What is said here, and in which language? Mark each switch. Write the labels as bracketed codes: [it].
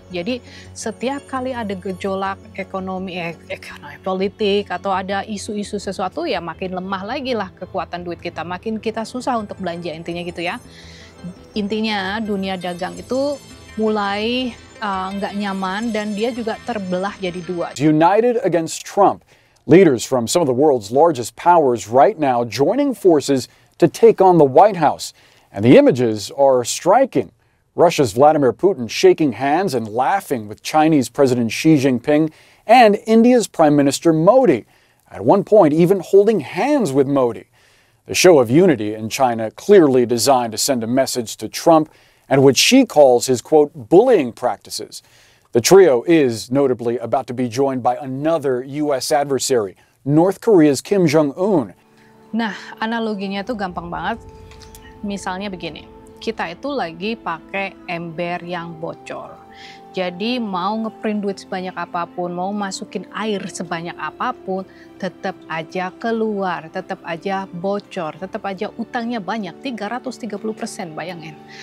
[id] Jadi setiap kali ada gejolak ekonomi politik atau ada isu-isu sesuatu ya makin lemah lagi lah kekuatan duit kita, makin kita susah untuk belanja, intinya gitu ya. Intinya dunia dagang itu mulai nggak nyaman dan dia juga terbelah jadi dua. [en] United against Trump. Leaders from some of the world's largest powers right now joining forces to take on the White House. And the images are striking. Russia's Vladimir Putin shaking hands and laughing with Chinese President Xi Jinping and India's Prime Minister Modi, at one point even holding hands with Modi. The show of unity in China clearly designed to send a message to Trump and what Xi calls his, quote, bullying practices. The trio is notably about to be joined by another U.S. adversary, North Korea's Kim Jong-un. [id] Nah, analoginya tuh gampang banget. Misalnya begini, kita itu lagi pakai ember yang bocor. Jadi mau ngeprint duit sebanyak apapun, mau masukin air sebanyak apapun, tetap aja keluar, tetap aja bocor, tetap aja utangnya banyak, 330%, bayangin.